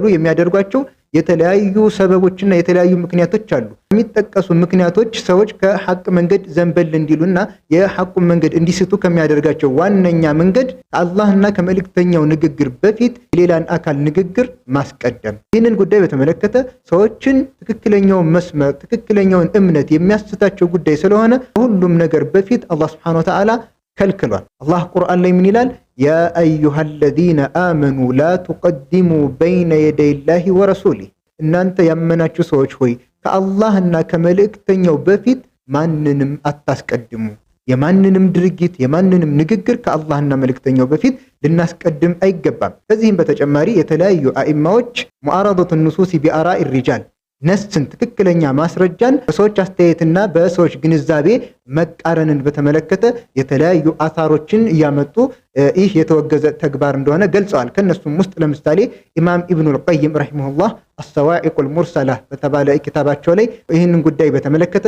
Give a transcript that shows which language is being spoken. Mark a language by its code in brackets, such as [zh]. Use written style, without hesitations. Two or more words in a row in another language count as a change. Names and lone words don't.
[am] የሚያደርጓቸው የተለያዩ ሰበቦችና የተለያዩ ምክንያቶች አሉ። የሚጠቀሱ ምክንያቶች ሰዎች ከሐቅ መንገድ ዘንበል እንዲሉና የሐቁ መንገድ እንዲስቱ ከሚያደርጋቸው ዋነኛ መንገድ ከአላህና ከመልእክተኛው ንግግር በፊት የሌላን አካል ንግግር ማስቀደም። ይህንን ጉዳይ በተመለከተ ሰዎችን ትክክለኛውን መስመር ትክክለኛውን እምነት የሚያስታቸው ጉዳይ ስለሆነ ሁሉም ነገር በፊት አላህ [ar] سبحانه وتعالى [am] ከልክሏል። አላህ ቁርአን ላይ ምን ይላል? [ar] يا أيها الذين آمنوا لا تقدموا بين يدي الله ورسوله [am] እናንተ ያመናችሁ ሰዎች ሆይ ከአላህና ከመልእክተኛው በፊት ማንንም አታስቀድሙ። የማንንም ድርጊት የማንንም ንግግር ከአላህና መልእክተኛው በፊት ልናስቀድም አይገባም። ከዚህም በተጨማሪ የተለያዩ አኢማዎች [ar] ሙዓረضة النصوص بآراء الرجال [am] ነስን ትክክለኛ ማስረጃን በሰዎች አስተያየትና በሰዎች ግንዛቤ መቃረንን በተመለከተ የተለያዩ አሳሮችን እያመጡ ይህ የተወገዘ ተግባር እንደሆነ ገልጸዋል። ከነሱም ውስጥ ለምሳሌ ኢማም ኢብኑል ቀይም ረሂመሁላህ አሰዋኢቁል ሙርሰላ በተባለ ኪታባቸው ላይ ይህንን ጉዳይ በተመለከተ